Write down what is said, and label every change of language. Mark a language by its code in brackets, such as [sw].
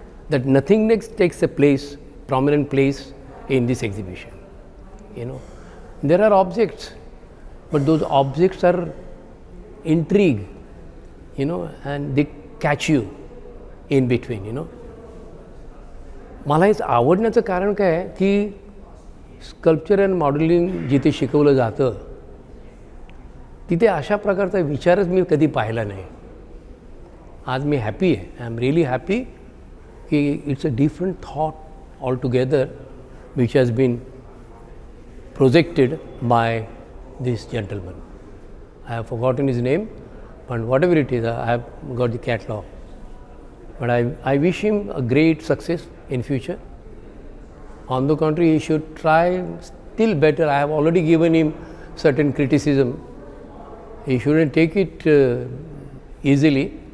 [en] That nothingness takes a place, prominent place in this exhibition. There are objects, but those objects are intrigue, and they catch you in between. [mr] मला हेच आवडण्याचं कारण काय आहे की sculpture and modelling जिथे शिकवलं जातं तिथे अशा प्रकारचा विचारच मी कधी पाहिला नाही. आज मी हॅपी आहे. [en] I am really happy की it's a different thought all together which has been projected by this gentleman. I have forgotten his name, but whatever it is, I have got the catalog. But I wish him a great success in future. On the contrary, he should try still better. I have already given him certain criticism. He shouldn't take it easily.